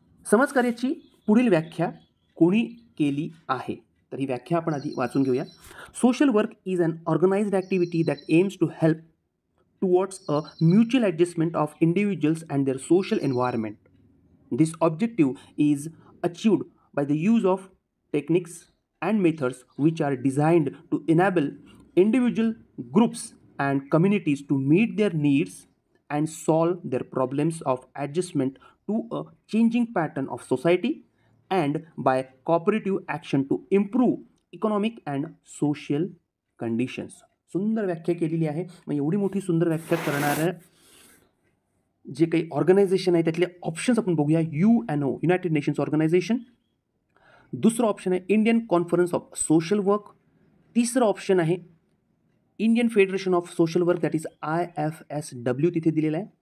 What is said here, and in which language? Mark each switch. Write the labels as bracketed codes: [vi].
[mr] समाजकार्याची पुढील व्याख्या कोणी केली आहे? तर ही व्याख्या आपण आधी वाचून घेऊया. [en] Social work is an organised activity that aims to help towards a mutual adjustment of individuals and their social environment. This objective is achieved by the use of techniques and methods which are designed to enable individual groups and communities to meet their needs and solve their problems of adjustment to a changing pattern of society and by cooperative action to improve economic and social conditions. [mr] सुंदर व्याख्या केलेली आहे. मग एवढी मोठी सुंदर व्याख्या करणाऱ्या जे काही ऑर्गनायझेशन आहे त्यातले ऑप्शन्स आपण बघूया. UNO, United nations organisation. दुसरं ऑप्शन आहे Indian conference of social work. तिसरं ऑप्शन आहे Indian federation of social work, that is IFSW, तिथे दिलेलं आहे.